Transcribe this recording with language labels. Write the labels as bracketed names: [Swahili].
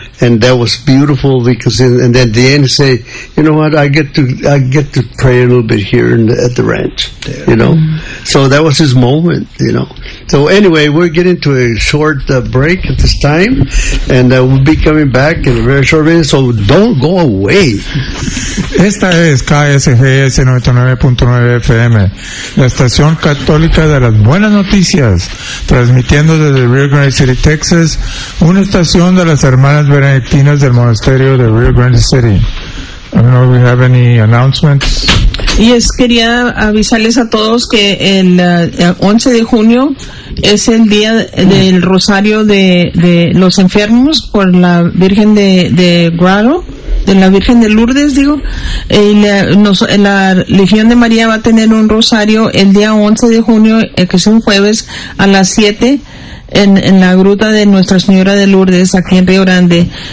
[English] And that was beautiful, because and then at the end say, "You know what? I get to pray a little bit here at the ranch, you know." Mm-hmm. So that was his moment, you know. So anyway, we're getting to a short break at this time, and we'll be coming back in a very short minute. So don't go away. [Spanish] Esta es KSGS 99.9 FM, la estación católica de las buenas noticias, transmitiendo desde Rio Grande City, Texas, una estación de las hermanas Benedictinas del monasterio de Rio Grande City. [English] I don't know if we have any announcements. Yes, [Spanish] quería avisarles a todos que el 11 de junio es el día del rosario de los enfermos por la Virgen de Guadalupe, de la Virgen de Lourdes, digo. La Legión de María va a tener un rosario el día 11 de junio, que es un jueves, a las 7 en la gruta de Nuestra Señora de Lourdes, aquí en Río Grande.